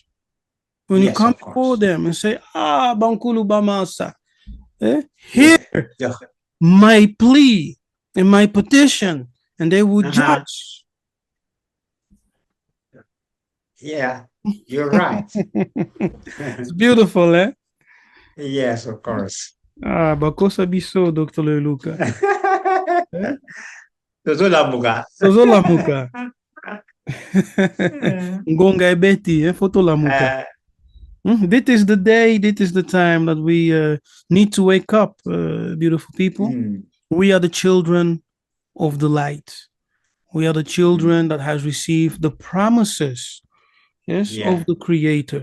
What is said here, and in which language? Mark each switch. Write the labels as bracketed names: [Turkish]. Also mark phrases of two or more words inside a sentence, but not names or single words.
[English] When you come before them and say, [Lingala] Bankulu Bamasa, [English] hear my plea and my petition, and they will judge. Yeah, you're right. It's beautiful, eh? Yes, of course. [Lingala] Bakosa biso, Dr. Luyaluka. Tozolamuka. Tozolamuka. Ngonga ebeti, foto lamuka. [English] This is the day, this is the time that we need to wake up, beautiful people. We are the children of the light. We are the children that has received the promises, of the Creator.